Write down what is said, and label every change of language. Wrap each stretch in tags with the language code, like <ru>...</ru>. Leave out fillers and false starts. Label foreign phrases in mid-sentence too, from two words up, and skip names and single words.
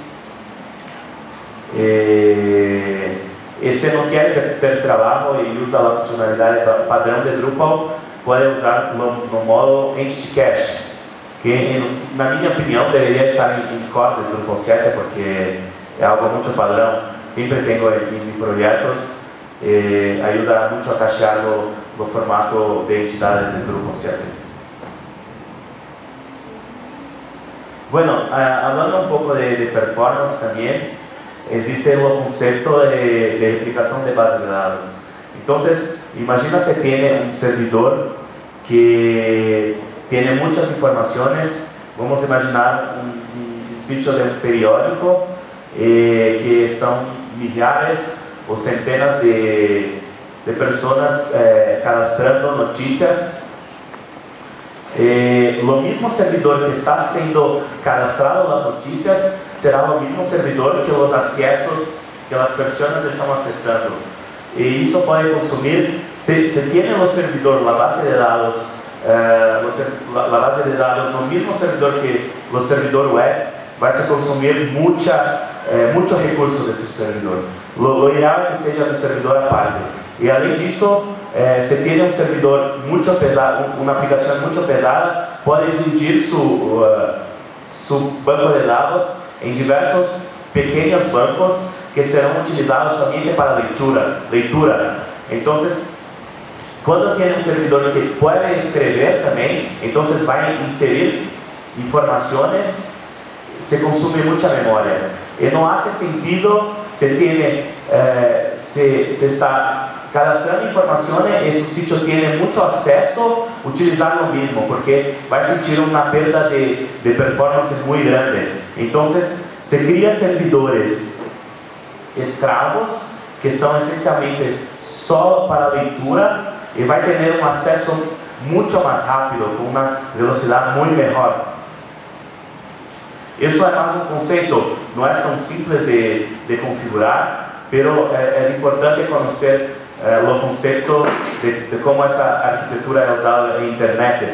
<pt>E se não quer ter trabalho e usa a funcionalidade padrão de Drupal, pode usar no modo Entity Cache, que na minha opinião deveria estar em core de Drupal 7, porque é algo muito padrão. Sempre tenho em projetos, ajuda muito a cachear no formato de entidades de Drupal 7.</pt> <es>Bueno, hablando un poco de performance también, existe el concepto de replicación de bases de datos. Entonces, imagina se tiene un servidor que tiene muchas informaciones. Vamos a imaginar un sitio de un periódico que son milhares o centenas de personas cadastrando noticias. Lo mismo servidor que está siendo cadastrado las noticias será lo mismo servidor que los accesos que las personas están accesando. Y eso puede consumir, si tiene el servidor, la base de datos, la base de datos, lo mismo servidor que el servidor web, va a consumir muchos recursos de ese servidor. Lo ideal es que sea un servidor aparte.</es> <pt>Y além disso, se tem um servidor muito pesado, uma aplicação muito pesada, pode dividir seu banco de dados em diversos pequenos bancos que serão utilizados somente para leitura. Então, quando tem um servidor que pode escrever também, então vai inserir informações, se consome muita memória. E não faz sentido se está cadastrando informações e</pt> <es>su sitio</es> <pt>tem muito acesso, utilizar</pt> <es>lo mismo,</es> <pt>porque vai sentir uma perda de performance muito grande. Então, se cria servidores escravos, que são essencialmente só para leitura,</pt> <es>y va a tener un acceso mucho más rápido, con una velocidad muy mejor. Eso es más un concepto, no es tan simple de configurar, pero es importante conocer los conceptos de cómo esa arquitectura es usada en Internet.</es>